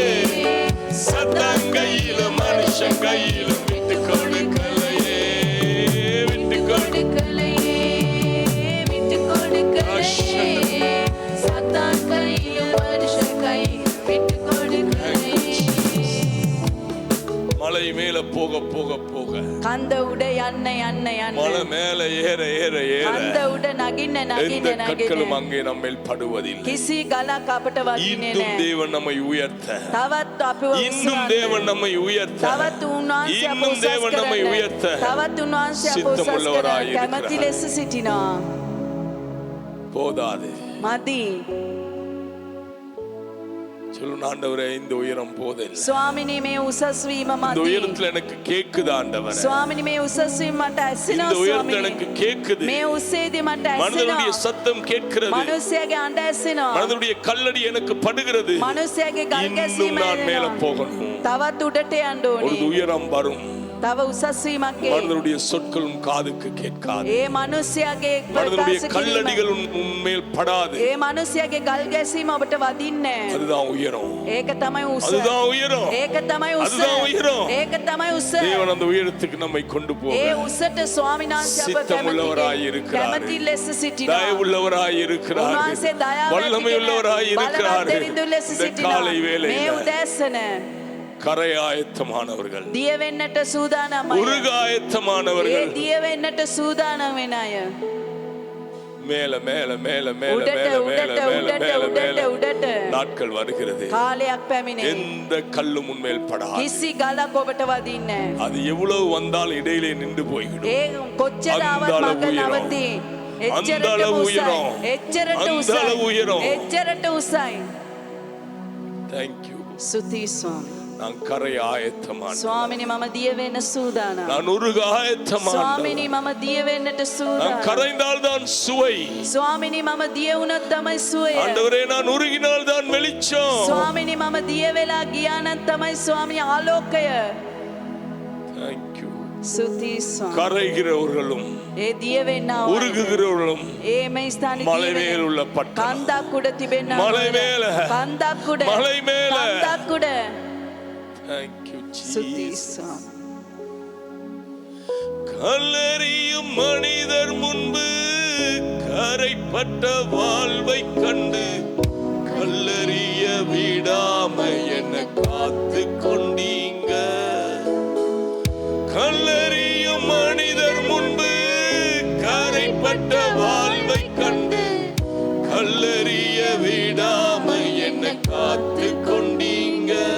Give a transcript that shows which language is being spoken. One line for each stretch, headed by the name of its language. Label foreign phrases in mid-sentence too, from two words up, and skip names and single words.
Tamil: சத்தாங்கையிலும் மனுஷங்கையிலும் விட்டு கொடுக்கலையே, விட்டு கொடு கொடுக்கலையே. விட்டு கொடுக்கலையே. சாத்தான் கையிலும் மனுஷன் கையிலும் விட்டு கொடுக்கலையே. மலை மேல போக போக போக
Sinhala: කන්ද උඩ යන්න යන්න
Tamil: மலை
Sinhala: යන්න
Tamil: மேல ஏற ஏற ஏற
Sinhala: කන්ද උඩ නගින්න
Tamil: எந்த
Sinhala: නගින්න
Tamil: கற்களும்
Sinhala: නගින්න
Tamil: அங்கே நம்மேல் படுவதில்லை.
Sinhala: කිසි ගලක් අපට වදින්නේ
Tamil: இன்னும்
Sinhala: නැහැ.
Tamil: தேவன் நம்மை உயர்த்த,
Sinhala: තවත් අපව
Tamil: இன்னும்
Sinhala: උස්සන්න.
Tamil: தேவன் நம்மை உயர்த்த,
Sinhala: තවත් උන්වහන්සේ අප
Tamil: இன்னும்
Sinhala: උසස්
Tamil: தேவன் நம்மை
Sinhala: කරන්න.
Tamil: உயர்த்த
Sinhala: තවත් උන්වහන්සේ අප උසස්
Tamil: සිතමුள்ளவராய்
Sinhala: කරන්න කැමැති
Tamil: இருக்கிறார்.
Sinhala: ලෙස සිටිනවා.
Tamil: போதாது.
Sinhala: මදි.
Tamil: சொல்லும் ஆண்டவரே, இந்த உயரம் போதில்லை.
Sinhala: ස්වාමිනී මේ උසස් වීම
Tamil: இந்த
Sinhala: මදි.
Tamil: உயரத்துல எனக்கு கேக்குது ஆண்டவரே.
Sinhala: ස්වාමිනී මේ උසස් වීම මට ඇසෙනවා
Tamil: இந்த உயரத்துல
Sinhala: ස්වාමිනී.
Tamil: எனக்கு கேக்குது.
Sinhala: මේ උස්සේදී මට
Tamil: மனிதனுடைய
Sinhala: ඇසෙනවා.
Tamil: சத்தம் கேட்கிறது.
Sinhala: මනුස්සයාගේ අඬ ඇසෙනවා.
Tamil: மனிதனுடைய கல்லடி எனக்கு படுகிறது.
Sinhala: මනුස්සයාගේ ගල්
Tamil: இன்னும்
Sinhala: ගැසීම
Tamil: நான் மேல
Sinhala: ඇහෙනවා.
Tamil: போகணும்.
Sinhala: තවත් උඩට යන්න
Tamil: ஒரு
Sinhala: ඕනේ.
Tamil: உயரம் வரும்.
Sinhala: තව උසස් වීමක් එයි.
Tamil: மனிதனுடைய சொற்களும் காதுக்கு கேட்காது.
Sinhala: ඒ මනුස්සයාගේ
Tamil: மனிதனுடைய
Sinhala: ප්‍රකාශ
Tamil: கல்லடிகள்
Sinhala: කිරීම
Tamil: உன்மேல் படாது.
Sinhala: ඒ මනුස්සයාගේ ගල් ගැසීම ඔබට වදින්නේ නැහැ.
Tamil: அதுதான் உயரம்.
Sinhala: ඒක තමයි උස.
Tamil: அதுதான் உயரம்.
Sinhala: ඒක තමයි උස.
Tamil: அதுதான் உயரம்.
Sinhala: ඒක තමයි උස.
Tamil: தேவன் அந்த உயரத்துக்கு நம்மை கொண்டு போக
Sinhala: ඒ උසට ස්වාමීන් වහන්සේ අප
Tamil: சித்தமுள்ளவராய் இருக்கிறார்.
Sinhala: කැමැති ලෙස සිටිනවා.
Tamil: தயவுள்ளவராய் இருக்கிறார்.
Sinhala: උන්වහන්සේ දයාව
Tamil: வல்லமையுள்ளவராய் இருக்கிறார்.
Sinhala: බලවත් දෙවිඳු ලෙස
Tamil: இந்த
Sinhala: සිටිනවා.
Tamil: காலை
Sinhala: මේ
Tamil: வேளையில்
Sinhala: උදෑසන
Tamil: கரை ஆயத்தமானவர்கள்,
Sinhala: දිය වෙන්නට සූදානම් අය.
Tamil: உருக
Sinhala: ඒ
Tamil: ஆயத்தமானவர்கள்
Sinhala: දිය වෙන්නට සූදානම් වෙන අය.
Tamil: மேல மேல மேல மேல
Sinhala: උඩට
Tamil: மேல மேல
Sinhala: උඩට
Tamil: மேல
Sinhala: උඩට
Tamil: மேல
Sinhala: උඩට
Tamil: மேல
Sinhala: උඩට
Tamil: நாட்கள் வருகிறது.
Sinhala: කාලයක් පැමිණේ.
Tamil: எந்த கல்லும் உன்மேல் படாது.
Sinhala: කිසි ගලක් ඔබට වදින්නේ නැහැ.
Tamil: அது எவ்வளவு வந்தால் இடையிலே நின்று போய்விடும்.
Sinhala: ඒ කොච්චර
Tamil: அந்த
Sinhala: ආවත්
Tamil: அளவு
Sinhala: මග
Tamil: உயரம்.
Sinhala: නවතී.
Tamil: அந்த
Sinhala: එච්චරට
Tamil: அளவு
Sinhala: උසයි.
Tamil: உயரம்.
Sinhala: එච්චරට
Tamil: அந்த
Sinhala: උසයි.
Tamil: அளவு உயரம்.
Sinhala: එච්චරට උසයි.
English: Thank you.
Sinhala: ස්තුතියි ස්වාමී.
Tamil: நான் கரை ஆயத்தமான,
Sinhala: ස්වාමිනී මම දිය වෙන්න සූදානම්.
Tamil: நான் உருக ஆயத்தமான.
Sinhala: ස්වාමිනී මම දිය වෙන්නට
Tamil: நான்
Sinhala: සූදානම්.
Tamil: கரைந்தால் தான் சுவை.
Sinhala: ස්වාමිනී මම දිය වුණොත් තමයි සුවය.
Tamil: ஆண்டவரே, நான் உருகினால் தான் வெளிச்சம்.
Sinhala: ස්වාමිනී මම දිය වෙලා ගියා නම් තමයි ස්වාමිනී ආලෝකය.
English: Thank you.
Sinhala: ස්තුතියි ස්වාමී.
Tamil: கரைகிறவர்களும்
Sinhala: ඒ දිය වෙන්නා වූ
Tamil: உருகுகிறவர்களும்
Sinhala: ඒ මේ ස්ථානයේ
Tamil: மலை மேல் உள்ள பட்டணம்,
Sinhala: කන්දක් උඩ තිබෙනා
Tamil: மலை மேல,
Sinhala: කන්දක් උඩ
Tamil: மலை மேல.
Sinhala: කන්දක් උඩ.
English: Thank you,
Sinhala: ස්තුතියි
English: Jesus.
Sinhala: ස්වාමී.
Tamil: கல்லறியும் மனிதர் முன்பு கரைப்பட்ட வாழ்வை கண்டு கல்லறிய விடாம என்ன காத்து கொண்டீங்க. கல்லறியும் மனிதர் முன்பு கரைப்பட்ட வாழ்வை கண்டு கல்லறிய விடாம என்ன காத்து கொண்டீங்க.